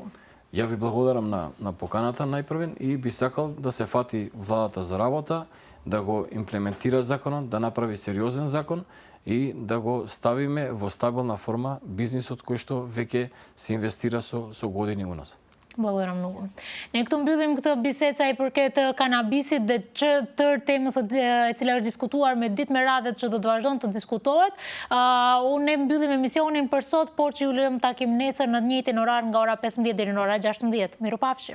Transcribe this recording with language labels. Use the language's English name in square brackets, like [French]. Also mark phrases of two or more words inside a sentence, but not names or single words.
[Macedonian] Ја ви благодарам на поканата најпрвен и би сакал да се фати владата за работа, да го имплементира законот, да направи сериозен закон и да го ставиме во стабилна форма бизнисот кој што веќе се инвестира со години у нас. Благодарам многу. [Albanian] Ne këtu mbyllim këtë bisedë sa i përket kanabisit dhe tërë temës e cila është diskutuar me ditë me radhë që do të vazhdon të diskutohet. Unë mbyllim emisionin për sot, por që ju lëm takim nesër në të njëjtin orar nga ora 15 deri në ora 16.